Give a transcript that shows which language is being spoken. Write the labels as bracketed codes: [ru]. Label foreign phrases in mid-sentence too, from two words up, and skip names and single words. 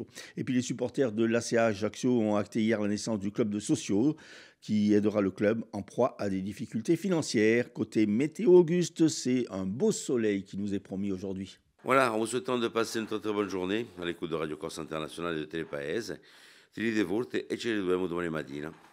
[fr] Et puis les supporters de l'ACA Ajaccio ont acté hier la naissance du club de Socio qui aidera le club en proie à des difficultés financières. Côté météo, Auguste, c'est un beau soleil qui nous est promis aujourd'hui. Voilà, en vous souhaitant de passer une très bonne journée à l'écoute de Radio Corse Internationale et de Telepaese. [it] Ti ridevolta e ci rivedremo domani mattina.